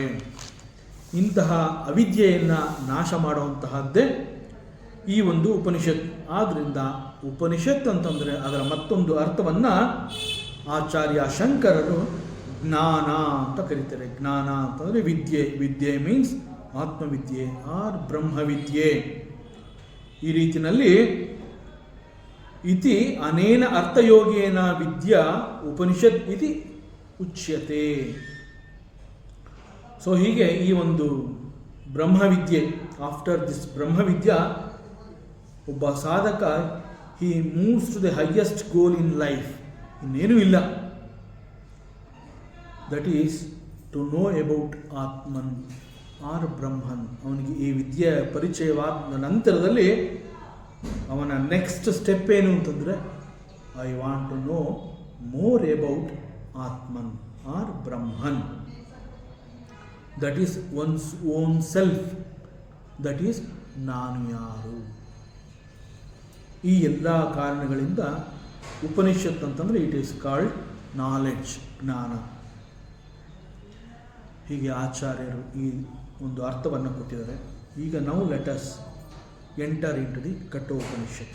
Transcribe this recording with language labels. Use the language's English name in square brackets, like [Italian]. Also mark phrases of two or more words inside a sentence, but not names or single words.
[Kannada] ಇಂತಹ ಅವಿದ್ಯೆಯನ್ನು ನಾಶ ಮಾಡುವಂತಹದ್ದೇ ಈ ಒಂದು ಉಪನಿಷತ್. ಆದ್ದರಿಂದ ಉಪನಿಷತ್ ಅಂತಂದರೆ ಅದರ ಮತ್ತೊಂದು ಅರ್ಥವನ್ನು ಆಚಾರ್ಯ ಶಂಕರರು ಜ್ಞಾನ ಅಂತ ಕರೀತಾರೆ. ಜ್ಞಾನ ಅಂತಂದರೆ ವಿದ್ಯೆ. ವಿದ್ಯೆ ಮೀನ್ಸ್ ಆತ್ಮವಿದ್ಯೆ ಆರ್ ಬ್ರಹ್ಮವಿದ್ಯೆ. ಈ ರೀತಿಯಲ್ಲಿ [Sanskrit] ಇತಿ ಅನೇನ ಅರ್ಥಯೋಗೇನ ವಿದ್ಯಾ ಉಪನಿಷತ್ ಇತಿ ಉಚ್ಯತೆ. [Kannada] ಸೊ ಹೀಗೆ ಈ ಒಂದು ಬ್ರಹ್ಮವಿದ್ಯೆ, [English] after this [Kannada] ಬ್ರಹ್ಮವಿದ್ಯಾ ಒಬ್ಬ ಸಾಧಕ [English] he moves to the highest goal in life. [Kannada] ಇನ್ನೇನೂ ಇಲ್ಲ. [English] that is to know about Atman or Brahman. [Kannada] ಅವನಿಗೆ ಈ ವಿದ್ಯೆ ಪರಿಚಯವಾದ ನಂತರದಲ್ಲಿ ಅವನ [English] next step [Kannada] ಏನು ಅಂತಂದರೆ, [English] I want to know more about Atman or Brahman. that is one's own self. that is [Kannada] ನಾನು ಯಾರು. ಈ ಎಲ್ಲ ಕಾರಣಗಳಿಂದ ಉಪನಿಷತ್ ಅಂತಂದರೆ [English] it is called knowledge, [Kannada] ಜ್ಞಾನ. ಹೀಗೆ ಆಚಾರ್ಯರು ಈ ಒಂದು ಅರ್ಥವನ್ನು ಕೊಟ್ಟಿದ್ದಾರೆ. ಈಗ ನಾವು [English] let us enter in to the ಕಠೋಪನಿಷತ್.